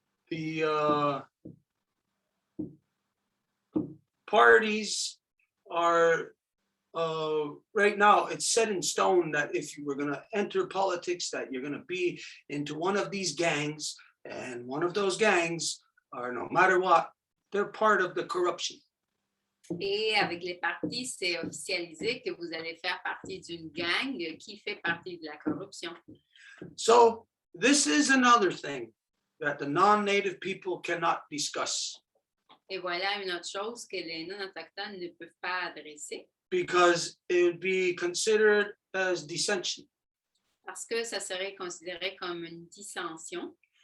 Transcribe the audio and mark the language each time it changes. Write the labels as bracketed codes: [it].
[en] The parties are right now, it's set in stone that if you were going to enter politics, that you're going to be into one of these gangs, and one of those gangs are, no matter what, they're part of the corruption. [fr] Et avec les partis, c'est officialisé que vous allez faire partie d'une gang qui fait partie de la corruption. [en] So this is another thing that the non-native people cannot discuss. [fr] Et voilà une autre chose que les non-autochtones ne peuvent pas adresser. [en] Because it would be considered as dissension. [fr] Parce que ça serait considéré comme une dissension.